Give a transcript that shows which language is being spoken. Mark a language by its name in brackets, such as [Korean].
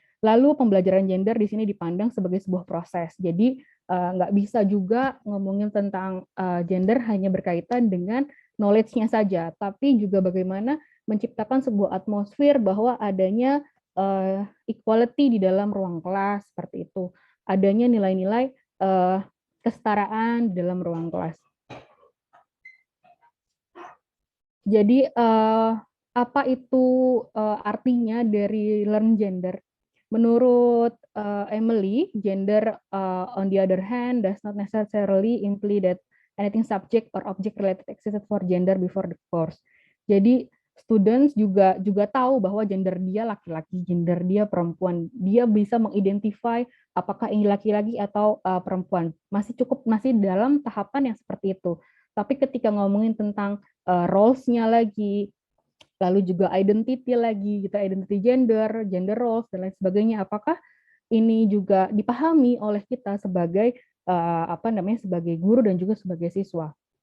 [Indonesian] Lalu pembelajaran gender di sini dipandang sebagai sebuah proses. Jadi nggak bisa juga ngomongin tentang gender hanya berkaitan dengan knowledge-nya saja, tapi juga bagaimana menciptakan sebuah atmosfer bahwa adanya equality di dalam ruang kelas, seperti itu. Adanya nilai-nilai kesetaraan di dalam ruang kelas. Jadi apa itu artinya dari [English] learn gender? [Indonesian] Menurut Emily, [English] gender on the other hand does not necessarily imply that anything subject or object related existed for gender before the course. [Indonesian] Jadi students juga tahu bahwa gender dia laki-laki, gender dia perempuan. Dia bisa mengidentify apakah ini laki-laki atau perempuan. Masih dalam tahapan yang seperti itu. Tapi ketika ngomongin tentang roles-nya lagi, lalu juga identity lagi, gitu, identity gender roles dan lain sebagainya, apakah ini juga dipahami oleh kita sebagai sebagai guru dan juga sebagai siswa.